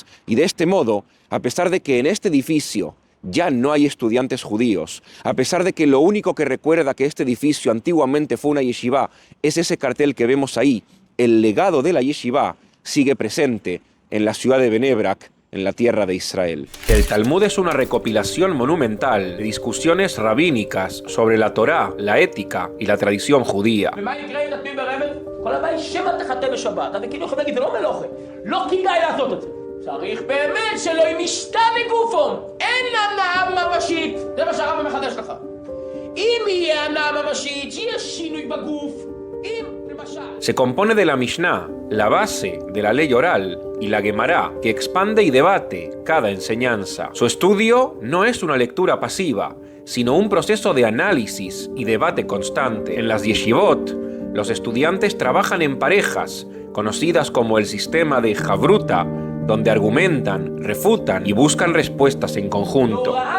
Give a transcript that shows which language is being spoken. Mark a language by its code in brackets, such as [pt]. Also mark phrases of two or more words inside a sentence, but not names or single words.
[es] Y de este modo, a pesar de que en este edificio ya no hay estudiantes judíos, a pesar de que lo único que recuerda que este edificio antiguamente fue una yeshiva es ese cartel que vemos ahí, el legado de la yeshiva sigue presente en la ciudad de Bnei Brak en la tierra de Israel. El Talmud es una recopilación monumental de discusiones rabínicas sobre la Torá, la ética y la tradición judía. [he] צריך באמת שלא עם משתה בגופו, אין הנאה ממשית, זה מה שהרב מחדש לך. אם יהיה הנאה ממשית, שיהיה שינוי בגוף, אם למשל... [es] Se compone de la Mishnah, la base de la ley oral, y la Gemara, que expande y debate cada enseñanza. Su estudio no es una lectura pasiva, sino un proceso de análisis y debate constante. En las yeshivot, los estudiantes trabajan en parejas, conocidas como el sistema de Javruta, donde argumentan, refutan y buscan respuestas en conjunto.